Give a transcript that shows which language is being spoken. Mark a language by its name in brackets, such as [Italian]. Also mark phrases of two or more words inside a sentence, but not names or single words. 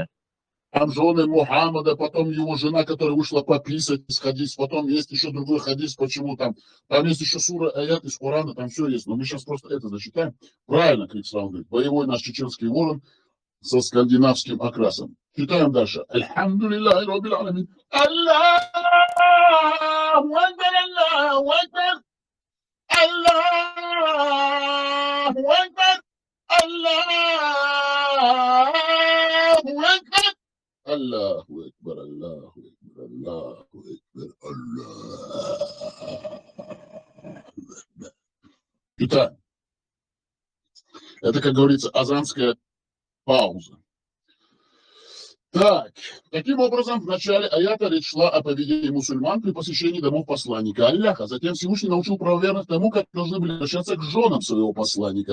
[Russian] Там жены Мухаммада, потом его жена, которая вышла пописать из хадис, потом есть еще другой хадис, почему там есть еще сура, аят из Корана, там все есть. Но мы сейчас просто это зачитаем. Правильно, Крикслав говорит, боевой наш чеченский ворон со скандинавским окрасом. Читаем дальше. [Arabic] الحمد لله رب العالمين الله أكبر الله أكبر. الله أكبر. الله أكبر. الله أكبر الله أكبر الله أكبر الله أكبر. [Russian] Читаем. Это, как говорится, азанская пауза. Так, таким образом, в начале аята речь шла о поведении мусульман при посещении домов посланника Аллаха. Затем Всевышний научил правоверных тому, как должны были обращаться к женам своего посланника.